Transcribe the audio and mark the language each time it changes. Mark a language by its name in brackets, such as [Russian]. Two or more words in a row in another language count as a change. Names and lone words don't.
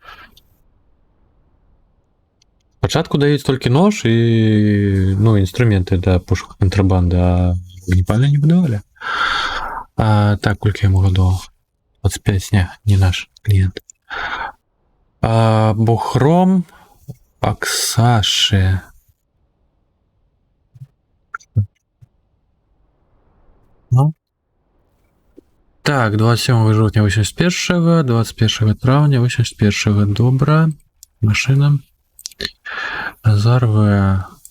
[Belarusian] Спачатку даюць толькі нож і, ну, інструменты для пошуку кантрабанды, а вогнепальны не выдавалі. Так, колькі яму гадоў? 25, не наш кліент. Бухром Аксаши. Ну. [Ukrainian] Так, 27 жовтня 81-го, 21 травня 81-го. Добра. Машина. Назар В.